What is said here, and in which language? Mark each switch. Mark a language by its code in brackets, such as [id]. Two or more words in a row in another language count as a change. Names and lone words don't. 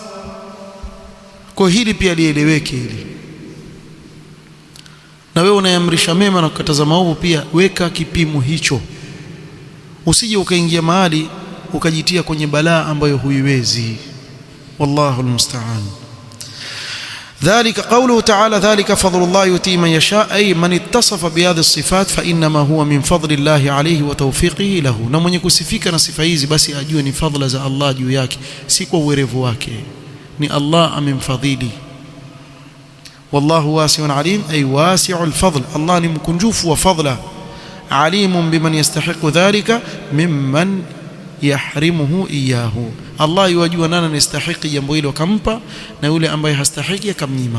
[sw] Kwa hili pia lieleweke hili. Na wewe unaamrisha mema na kukataza maovu, pia weka kipimo hicho. Usije ukaingia mahali ukajitia kwenye balaa ambayo huiwezi. [ar] والله المستعان. ذلك قوله تعالى ذلك فضل الله يؤتيه من يشاء أي من اتصف بهذه الصفات فإنما هو من فضل الله عليه وتوفيقه له. [sw] na mwenye kusifika na sifa hizi basi ajue ni fadhila za Allah juu yake, si kwa uwerevu wake, ni Allah amemfadhili. [ar] والله واسع عليم أي واسع الفضل, [sw] Allah ni mkunjufu wa fadla. [ar] عليم بمن يستحق ذلك ممن يحرمه إياه, [sw] Allah yajua nani anastahili jambo hilo akampa, na yule ambaye hastahili akamnyima.